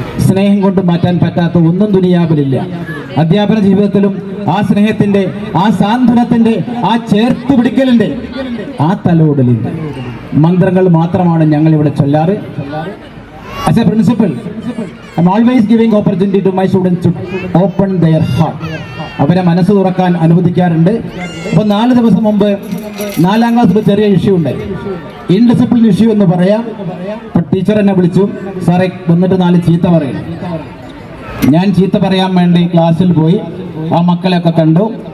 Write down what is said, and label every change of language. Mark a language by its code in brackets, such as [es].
[ml] സ്നേഹം കൊണ്ട് മാറ്റാൻ പറ്റാത്ത ഒന്നും ദുനിയാവിലില്ല. അധ്യാപന ജീവിതത്തിലും ആ സ്നേഹത്തിന്റെ, ആ സാന്ത്വനത്തിന്റെ, ആ ചേർത്ത് പിടിക്കലിന്റെ, ആ തലോടലിന്റെ മന്ത്രങ്ങൾ മാത്രമാണ് ഞങ്ങൾ ഇവിടെ ചൊല്ലാറ്. [en] As a principal, I'm always giving opportunity to my students to open their heart. [ml] അവരെ മനസ്സ് തുറക്കാൻ അനുവദിക്കാറുണ്ട്. അപ്പോൾ 4 ദിവസം മുമ്പ് 4ാം ക്ലാസ്സിൽ ചെറിയ ഇഷ്യൂ ഉണ്ടായി. ഇൻഡിസിപ്ലിൻ ഇഷ്യൂ എന്ന് പറയാം. അപ്പോൾ ടീച്ചർ എന്നെ വിളിച്ചു, സാറേ വന്നിട്ട് 4 ചീത്ത പറയും. ഞാൻ ചീത്ത പറയാൻ വേണ്ടി ക്ലാസ്സിൽ പോയി. ആ മക്കളെയൊക്കെ കണ്ടു.